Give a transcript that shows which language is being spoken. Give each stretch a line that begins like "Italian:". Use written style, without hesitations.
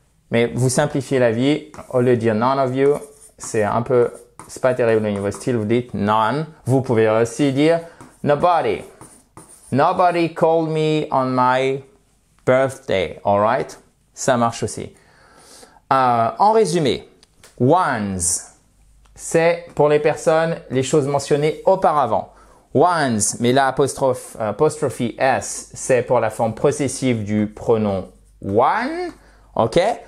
French: Mais vous simplifiez la vie, au lieu de dire none of you, c'est pas terrible au niveau style, vous dites none. Vous pouvez aussi dire nobody.
English: Nobody called me on my birthday, alright?
French: Ça marche aussi. En résumé, ones, c'est pour les personnes, les choses mentionnées auparavant. Ones, mais là apostrophe S, c'est pour la forme possessive du pronom one, ok?